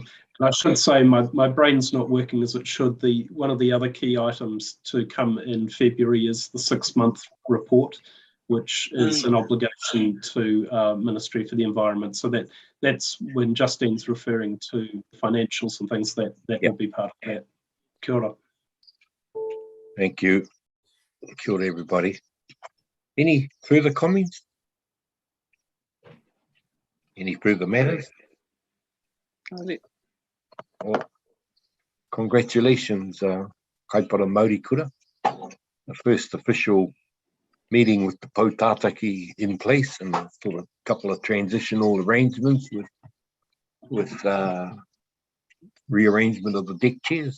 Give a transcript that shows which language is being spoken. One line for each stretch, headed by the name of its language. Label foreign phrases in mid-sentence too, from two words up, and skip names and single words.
English: I should say my brain's not working as it should. One of the other key items to come in February is the 6-month report, which is an obligation to Ministry for the Environment. So that's when Justine's referring to financials and things that will be part of that.
Māori: Kia ora.
English: Thank you.
Māori: Kia ora,
English: everybody. Any further comments? Any further matters? Well, congratulations, Kaipara Māori Kura. The first official meeting with the Poutātaki in place, and sort of a couple of transitional arrangements with rearrangement of the deck chairs.